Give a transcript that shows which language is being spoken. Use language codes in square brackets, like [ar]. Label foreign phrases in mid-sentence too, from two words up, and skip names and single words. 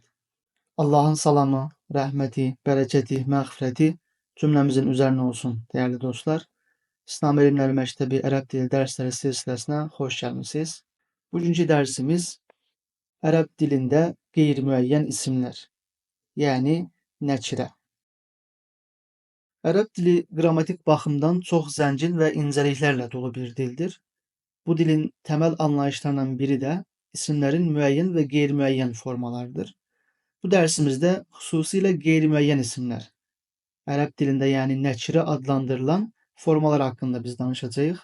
[tr] Allah'ın salamı, rahmeti, bereketi, mağfireti cümlemizin üzerine olsun değerli dostlar. İslam Elimleri Mektebi Arap Dili Dersleri silsilesine hoş geldiniz. Bugünkü dersimiz Arap dilinde gayrimüeyyen isimler, yani nekire. [az] Ərəb dili qrammatik baxımdan çox zəngin və incəliklərlə dolu bir dildir. Bu dilin təməl anlayışlarından biri də isimlərin müəyyən və qeyri-müəyyən formalarıdır. Bu dərsimizdə xüsusilə qeyri-müəyyən isimlər, ərəb dilində yəni nəkirə adlandırılan formalar haqqında biz danışacağıq.